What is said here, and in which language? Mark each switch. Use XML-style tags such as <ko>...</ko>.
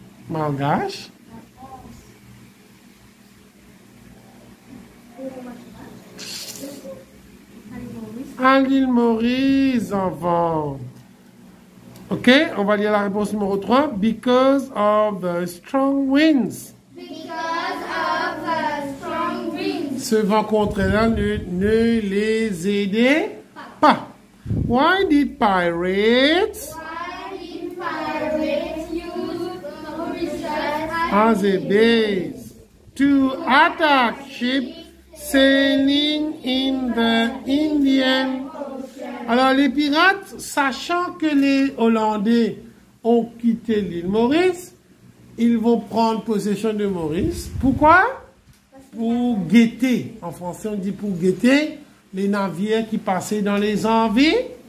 <fr>Malgache? À l'île Maurice, enfant. Ok, on va lire la réponse numéro 3.</fr> <en>Because of the strong winds. Because of the strong winds.</en> <fr>Ce vent contraire ne les aidait pas.</fr> <en>Why did pirates Why did pirates use Mauritius as a base to attack ships sailing in the Indian?</en> <fr>Alors les pirates, sachant que les Hollandais ont quitté l'île Maurice, ils vont prendre possession de Maurice. Pourquoi? Pour guetter. En français, on dit pour guetter les navires qui passaient dans les environs.</fr>